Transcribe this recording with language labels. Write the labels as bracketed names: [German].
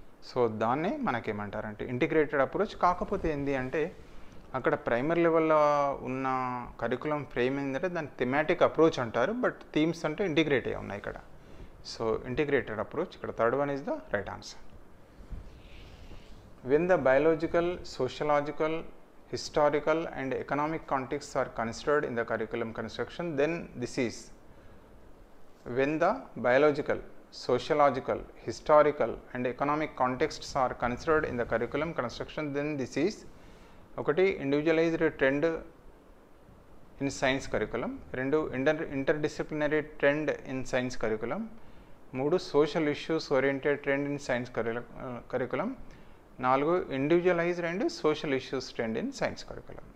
[Telugu] So దాన్నే మనకేమంటారంటే integrated approach. కాకపోతే ఏంటి అంటే అక్కడ ప్రైమరీ లెవెల్లో ఉన్న కరికులం ఫ్రేమ్ ఏంటంటే దాన్ని థెమాటిక్ అప్రోచ్ అంటారు, బట్ థీమ్స్ అంటే ఇంటిగ్రేట్ అయ్యి ఉన్నాయి ఇక్కడ. సో ఇంటిగ్రేటెడ్ అప్రోచ్ ఇక్కడ [English] Third one is the right answer. When the biological, sociological, historical and economic contexts are considered in the curriculum construction, then this is. When the biological, sociological, historical and economic contexts are considered in the curriculum construction, then this is. ఒకటి individualized trend in science curriculum, రెండు interdisciplinary trend in science curriculum, మూడు social issues oriented trend in science curriculum, నాలుగు individualized and social issues trend in science curriculum.